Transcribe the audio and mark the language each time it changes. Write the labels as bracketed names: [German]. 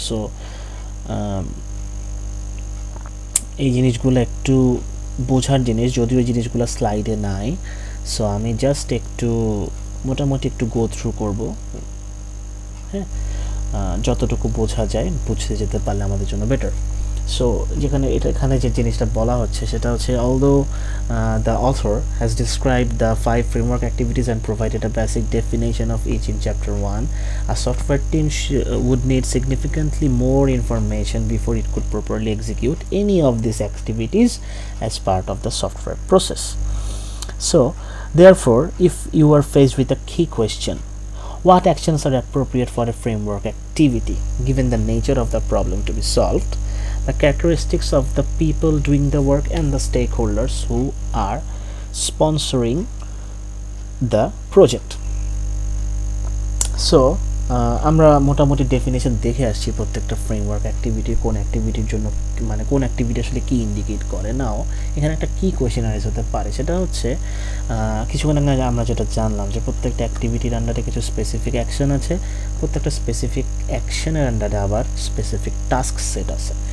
[Bangla] So এই জিনিসগুলো একটু বোঝার জিনিস, যদিও এই জিনিসগুলো স্লাইডে নাই। সো আমি জাস্ট একটু মোটামুটি একটু গো থ্রু করব, হ্যাঁ, যতটুকু বোঝা যায় বুঝতে যেতে পারলে আমাদের জন্য বেটার। সো এখানে যে জিনিসটা বলা হচ্ছে সেটা হচ্ছে, [English] although the author has described the 5 framework activities and provided a basic definition of each in chapter 1, a software team would need significantly more information before it could properly execute any of these activities as part of the software process. So therefore, if you are faced with a key question, what actions are appropriate for a framework activity given the nature of the problem to be solved, the characteristics of the people doing the work, and the stakeholders who are sponsoring the project? So [Bangla] আমরা মোটামুটি definition দেখে আসছি প্রত্যেকটা framework অ্যাক্টিভিটির কোন অ্যাক্টিভিটির জন্য মানে কোন activity আসলে কি ইন্ডিকেট করে। নাও এখানে একটা কি কোয়েশ্চেন রাইজ হতে পারে, সেটা হচ্ছে কিছুক্ষণ আগে আমরা যেটা জানলাম যে প্রত্যেকটা অ্যাক্টিভিটির আন্ডারে কিছু স্পেসিফিক অ্যাকশন আছে, প্রত্যেকটা স্পেসিফিক অ্যাকশনের আন্ডারে আবার স্পেসিফিক টাস্ক সেট আছে।